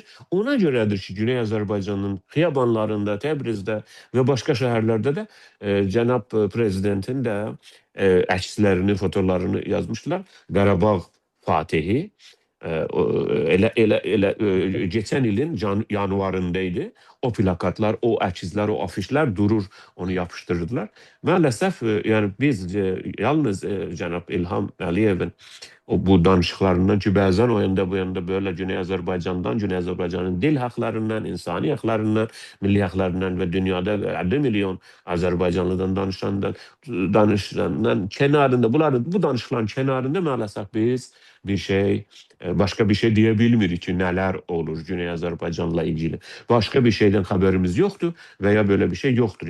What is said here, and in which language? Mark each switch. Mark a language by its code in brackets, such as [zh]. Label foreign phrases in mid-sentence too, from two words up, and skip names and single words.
[az] Ona göredir ki Güney Azerbaycan'ın xiyabanlarında, Təbrizdə [tr] ve başka şehirlerde de [az] Cenab Prezidentin de əkslərini, fotolarını yazmışlar. Qarabağ Fatihi. Geçen ilin yanvarındaydı. O plakatlar, o əkizlər, o afişlər durur, onu yapıştırdılar. Maalesef yani biz yalnız Cənab İlham Əliyevin o bu danışıqlarından ki, bəzən o yanda bu yanda böyle Güney Azərbaycandan, Güney Azərbaycanın dil haqlarından, insani haqlarından, milli haqlarından ve dünyada 50 milyon Azərbaycanlıdan danışandan kenarında, bu danışıqların kenarında maalesef biz başka bir şey diyebilmirik ki neler olur Güney Azərbaycanla ilgili. [tr] Başka bir şeyden haberimiz yoktu veya böyle bir şey yoktur.